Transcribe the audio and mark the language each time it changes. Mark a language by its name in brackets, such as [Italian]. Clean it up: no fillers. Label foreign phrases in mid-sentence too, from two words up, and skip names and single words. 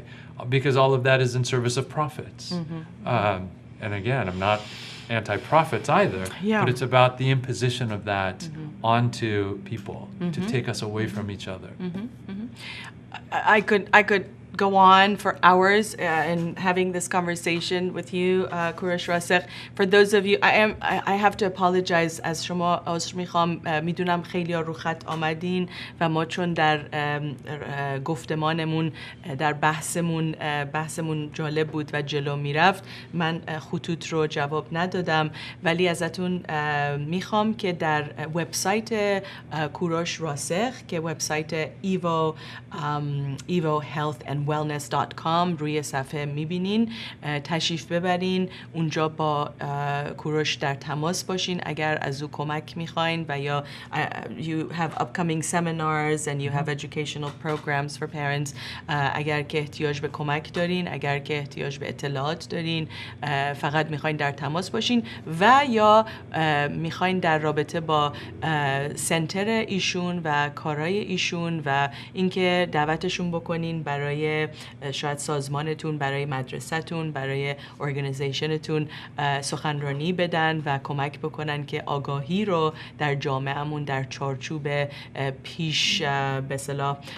[English] Because all of that is in service of profits. And again, I'm not anti-profits either, but it's about the imposition of that onto people to take us away from each other. I could go on for hours in having this conversation with you, [Persian] کوروش راسخ. [English] For those of you, I have to apologize. [Persian] از شما عذر میخوام. میدونم خیلی ها رو خط آمدین و ما چون در گفتمانمون در بحثمون جالب بود و جلو میرفت، من خطوط رو جواب ندادم، ولی ازتون میخوام که در وبسایت کوروش راسخ که وبسایت evohealthandwellness.com روی صفحه میبینین، تشریف ببرین اونجا، با کوروش در تماس باشین اگر از او کمک میخواین و یا [English] you have upcoming seminars and you have educational programs for parents. [Persian] اگر که احتیاج به کمک دارین، اگر که احتیاج به اطلاعات دارین، فقط میخواین در تماس باشین و یا میخواین در رابطه با سنتر ایشون و کارهای ایشون و اینکه دعوتشون بکنین برای شاید سازمانتون، برای مدرسه‌تون، برای ارگانیزیشنتون سخنرانی بدن و کمک بکنن که آگاهی رو در جامعهمون در چارچوب پیش به اصطلاح